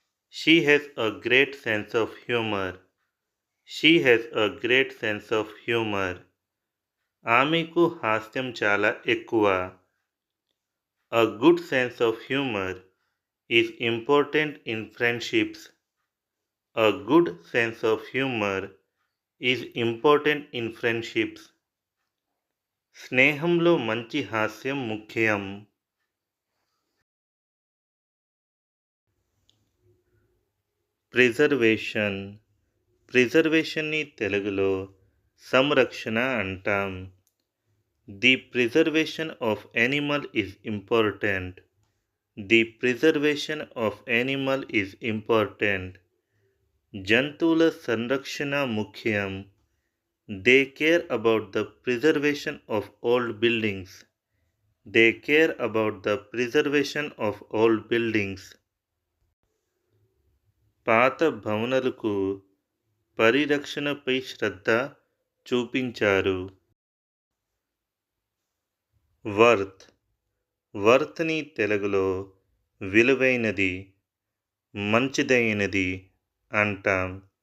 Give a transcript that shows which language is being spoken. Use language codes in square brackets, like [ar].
[en] She has a great sense of humour. She has a great sense of humour. [te] ఆమెకు హాస్యం చాలా ఎక్కువ. [en] A good sense of humour is important in friendships. A good sense of humor is important in friendships. [te] స్నేహంలో మంచి హాస్యం ముఖ్యం. Preservation. ప్రిజర్వేషన్ని తెలుగులో సంరక్షణ అంటాం. [en] The preservation of animal is important. The preservation of animal is important. [te] జంతువుల సంరక్షణ ముఖ్యం. [en] They care about the preservation of old buildings. They care about the preservation of old buildings. [te] పాత భవనాలకు పరిరక్షణపై శ్రద్ధ చూపించారు. వర్త్ వర్త్ని తెలుగులో విలువైనది, మంచిదైనది అంటాం.